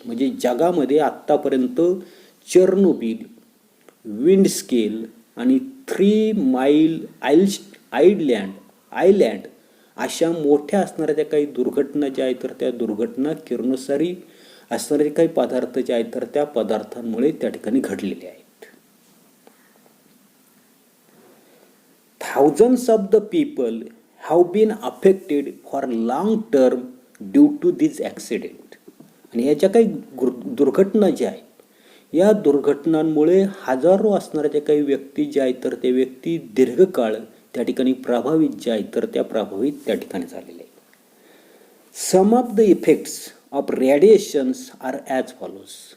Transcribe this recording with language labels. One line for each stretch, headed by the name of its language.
Marathi: म्हणजे जगामध्ये आत्तापर्यंत चेर्नोबिल, विंडस्केल आणि 3 माईल आयलँड अशा मोठ्या असणाऱ्या ज्या काही दुर्घटना ज्या आहेत तर त्या दुर्घटना किरणोत्सारी असणारे काही पदार्थ जे आहेत तर त्या पदार्थांमुळे त्या ठिकाणी घडलेले आहेत.
English: Thousands of the people have been affected for long term due to this accident.
Marathi: आणि या ज्या काही दुर्घटना ज्या आहेत या दुर्घटनांमुळे हजारो असणाऱ्या ज्या काही व्यक्ती ज्या आहेत तर ते व्यक्ती दीर्घकाळ त्या ठिकाणी प्रभावित जे आहेत तर त्या प्रभावित त्या ठिकाणी झालेले आहेत.
English: Some of the effects of radiations are as follows.